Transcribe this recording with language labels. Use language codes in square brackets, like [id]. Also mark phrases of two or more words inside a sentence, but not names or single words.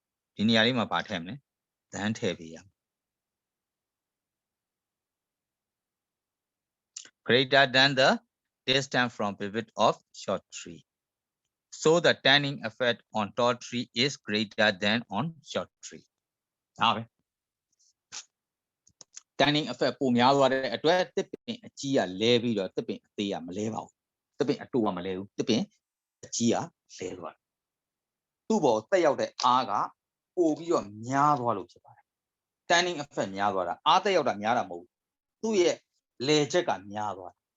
[en] Than greater than the distance from pivot of short tree. So the tanning effect on tall tree is greater than on short tree. Tanning effect [my] ပုံများသွားတဲ့အတွက်တစ်ပင်အကြီးကလဲပြီးတော့တစ်ပင်အသေးကမလဲပါ ဘူးတစ်ပင်အတူကမလဲဘူးတစ်ပင်အကြီးကလဲသွားတယ်သူ့ဘောတက်ရောက်တဲ့အားကပို့ပြီးတော့များသွားလို့ဖြစ်ပါတယ် [en] Tanning effect [my] များသွားတာအားတက်ရောက်တာများတာမဟုတ်ဘူးသူ့ရဲ့လဲချက်ကများသွားတယ်